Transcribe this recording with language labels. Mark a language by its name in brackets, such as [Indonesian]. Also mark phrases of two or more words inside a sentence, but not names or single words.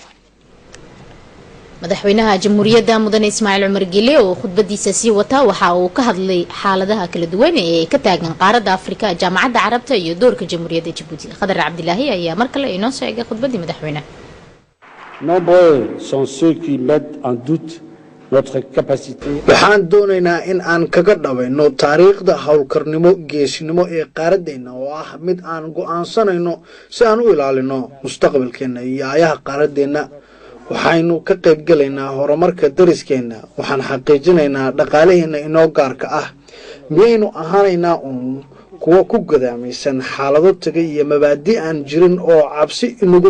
[Somali] madaxweynaha jamhuuriyadda mudane Ismaaciil Cumar Gile oo khudbadiisa sii wata waxa uu ka hadlay xaaladaha kala duwan ee ka taagan qaaradda Afrika jaamacadda Carabta iyo doorka jamhuuriyadda Djibouti Khadar Cabdilaahi ayaa mar kale inoo sheegay khudbadii madaxweynaha [French] Nombreux sont ceux qui mettent en doute notre capacité. [Somali] waxaan doonaynaa in aan kaga dhabayno taariikhda howlkarnimo geesinimo ee qaaradeenna oo ah mid aan go'aansanayno si aan u ilaalino mustaqbalkeena iyo aayaha qaaradeenna waxaynu ka qayb galaynaa horumarka dariskeenna waxaan xaqiijinaynaa dhaqaalaheena inoo gaarka ah miyaynu ahaanaynaa kuwa ku gadaamaysan xaalado tagay iyo mabaadi aan jirin oo cabsi inagula